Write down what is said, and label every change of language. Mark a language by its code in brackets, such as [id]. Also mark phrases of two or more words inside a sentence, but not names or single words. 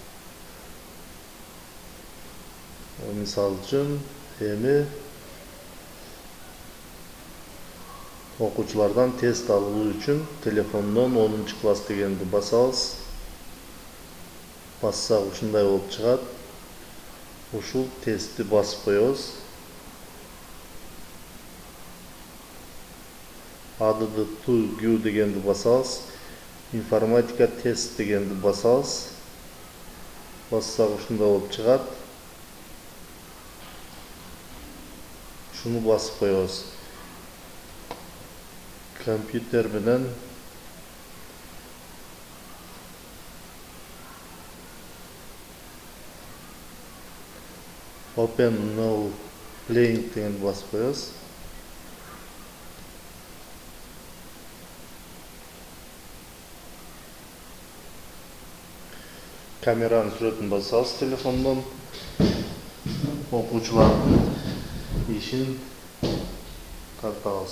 [ky] Мисал үчүн эми окуучулардан тест алуу үчүн телефондон 10-класс дегенди басабыз. Бассак ушундай болуп чыгат. Ушул тестти басып коебуз. [en] Add to queue [ky] дегенди басабыз. Информатика тест дегенди басабыз. Бассак ушундай болуп чыгат. Шуну басып коебуз. Компьютер менен [en] Open no playing [ky] дегенди басып коебуз. Камеранын сүрөтүн басабыз телефондон. Окуучулардын ишин тартабыз.